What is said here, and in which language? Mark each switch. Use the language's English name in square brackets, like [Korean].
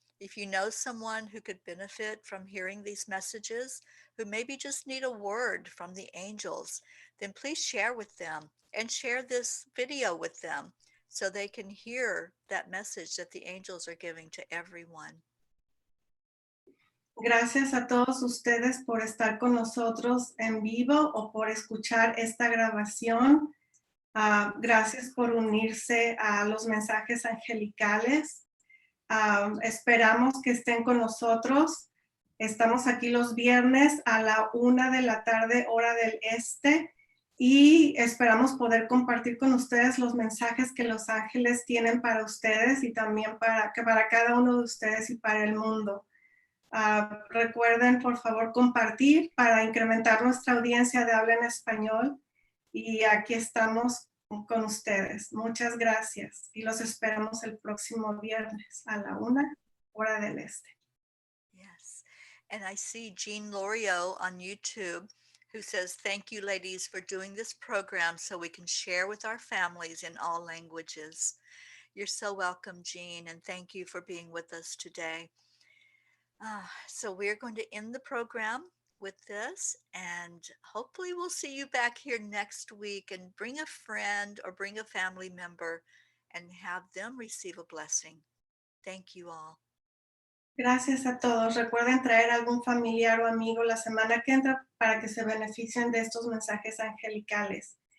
[English] If you know someone who could benefit from hearing these messages, who maybe just need a word from the angels, then please share with them and share this video with them so they can hear that message that the angels are giving to everyone. [Spanish] Gracias a todos ustedes por estar con nosotros en vivo o por escuchar esta grabación. Gracias por unirse a los mensajes angelicales. Esperamos que estén con nosotros. Estamos aquí los viernes a la 1 de la tarde, hora del este, y esperamos poder compartir con ustedes los mensajes que los ángeles tienen para ustedes y también para cada uno de ustedes y para el mundo. Recuerden, por favor, compartir para incrementar nuestra audiencia de habla en español. Y aquí estamos con ustedes. Muchas gracias. Y los esperamos el próximo viernes a la 1, hora del este. [English] Yes. And I see Jean Loriot on YouTube who says, thank you, ladies, for doing this program so we can share with our families in all languages. You're so welcome, Jean, and thank you for being with us today. So we're going to end the program with this, and hopefully we'll see you back here next week, and bring a friend or bring a family member and have them receive a blessing. Thank you all. [Spanish] Gracias a todos. Recuerden traer algún familiar o amigo la semana que entra para que se beneficien de estos mensajes angelicales.